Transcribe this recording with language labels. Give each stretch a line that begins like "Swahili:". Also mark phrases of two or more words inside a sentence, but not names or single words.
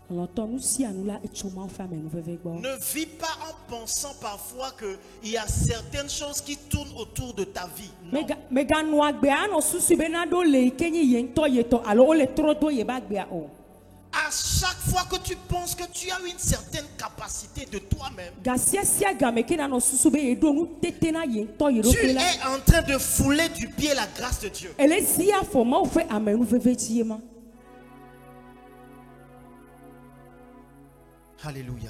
Ewe: Lɔtɔ nu sia nu la etso Mawu ƒe amenuveve gbɔ.
French: Ne vis pas en pensant parfois qu'il y a certaines choses qui tournent autour de ta vie. Non.
Ewe: Meganu agbea anɔ susu bena ɖo le yi ke nye ye ŋutɔ yetɔ alo wole trɔ do ye be agbea o.
French: À chaque fois que tu penses que tu as une certaine capacité de toi-même, tu es en train de fouler du pied la grâce de Dieu. Alléluia.